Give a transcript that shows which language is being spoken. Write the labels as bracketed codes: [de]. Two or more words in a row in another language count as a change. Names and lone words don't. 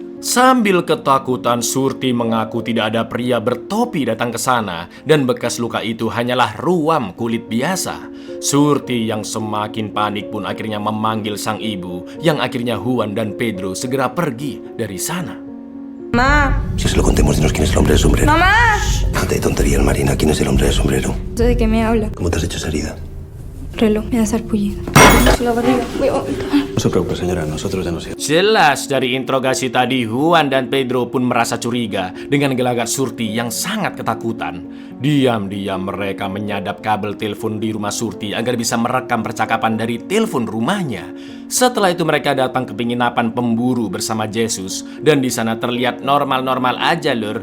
[id] Sambil ketakutan, Surti mengaku tidak ada pria bertopi datang ke sana dan bekas luka itu hanyalah ruam kulit biasa. Surti yang semakin panik pun akhirnya memanggil sang ibu yang akhirnya Juan dan Pedro segera pergi dari sana. [es] ¡Mamá! Si se lo contemos, dinos quién es el hombre del sombrero. ¡Mamá! Déjate de tonterías, Marina. ¿Quién es el hombre del sombrero? ¿De qué me habla? ¿Cómo te has hecho esa herida? Reloj, me da sarpullido. La barriga. Voy a vomitar. No se preocupe, señora, nosotros ya nos iremos. [id] Jelas dari interogasi tadi, Juan dan Pedro pun merasa curiga dengan gelagat Surti yang sangat ketakutan. Diam-diam mereka menyadap kabel telepon di rumah Surti agar bisa merekam percakapan dari telepon rumahnya. Setelah itu mereka datang ke penginapan pemburu bersama Jesus dan di sana terlihat normal-normal aja lur.